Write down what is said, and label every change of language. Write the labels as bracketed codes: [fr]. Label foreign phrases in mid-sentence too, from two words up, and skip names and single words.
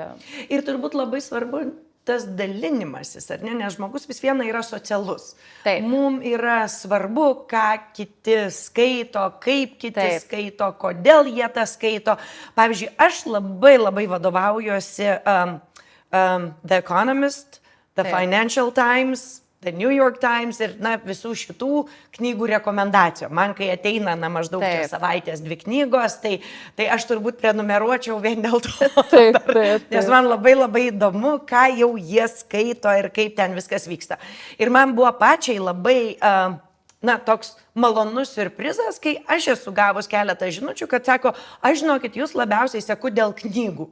[lt] Ir turbūt labai svarbu tas dalinimasis, ar ne, nes žmogus vis viena yra socialus. Mums yra svarbu, ką kiti skaito, kaip kiti skaito, kodėl jie tą skaito. Pavyzdžiui, aš labai vadovaujuosi The Economist, The Financial Times, The New York Times ir visų šitų knygų rekomendacijų. Man, kai ateina maždaug čia savaitės 2 knygos, tai aš turbūt prenumeruočiau vien dėl to. Nes man labai įdomu, ką jau jie skaito ir kaip ten viskas vyksta. Ir man buvo pačiai labai toks malonus siurprizas, kai aš esu gavus keletą žinučių, kad sako, aš žinokit, jūs labiausiai seku dėl knygų.